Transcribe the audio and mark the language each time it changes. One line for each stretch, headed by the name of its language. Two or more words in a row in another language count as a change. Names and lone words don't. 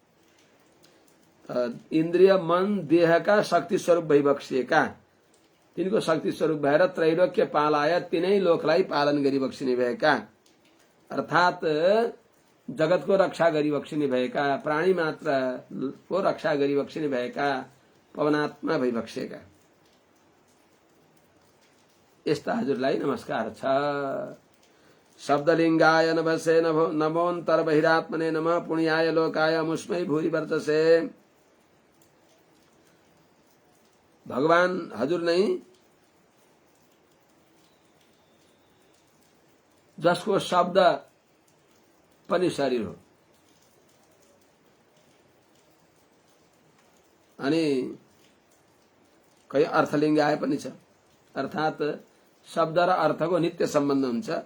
Nepali: इन्द्रिय मन देहका शक्ति स्वरूप भइबक्सिएका, तिनको शक्ति स्वरूप भएर
Sanskrit: त्रैलोक्य पालाय
Nepali: तिनै लोकलाई पालन गरिबक्सिने भएका, अर्थात जगतको रक्षा गरिबक्सिने भएका, प्राणी मात्रको रक्षा गरिबक्सिने भएका पवनात्मा भइबक्सेका यस्ता हजुरलाई नमस्कार छ।
Sanskrit: शब्दलिङ्गाय नभसे नमोऽन्तर बहिरात्मने नमः, पुण्याय लोकाय मुस्मै भूरि वर्चसे।
Nepali: भगवान हजुर नै जसको शब्द पनि शरीर हो, अनि कही अर्थलिङ्ग आए पनि छ, अर्थात शब्द र अर्थको नित्य सम्बन्ध हुन्छ।